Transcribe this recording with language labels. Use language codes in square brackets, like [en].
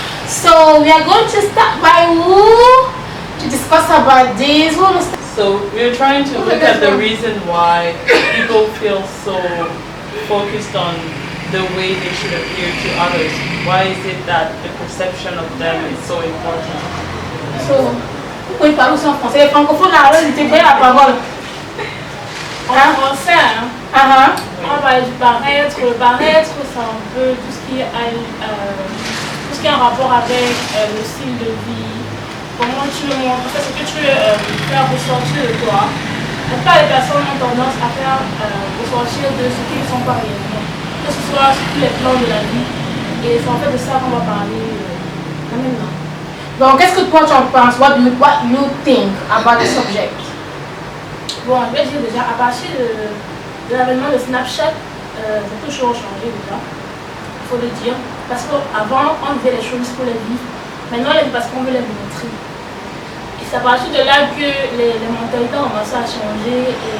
[en] So we are going to start by who? To discuss about this. Who will start? So we're trying to look at the reason why people feel so focused on the way they should appear to others. Why is it that the perception of them is so important? [fr] So, vous pouvez parler aussi en français. Les francophones, là, ils étaient prêts à la parole. En français, hein, on va parler du paraître. Le paraître, c'est un peu tout ce qui est en rapport avec le style de vie. Comment tu le montres, ce que tu veux faire ressortir de toi. La plupart des personnes ont tendance à faire ressortir de ce qu'ils ne sont pas réellement. Que ce soit sur tous les plans de la vie. Et c'est en fait de ça qu'on va parler maintenant. Donc, qu'est-ce que toi tu en penses? [en] What you think about the subject? [fr] Bon, je vais dire déjà, à partir de l'avènement de Snapchat, beaucoup de choses ont changé déjà. Il faut le dire. Parce qu'avant, on faisait les choses pour les vivre. Maintenant, on les vit parce qu'on veut les montrer. Et c'est à partir de là que les mentalités ont commencé à changer.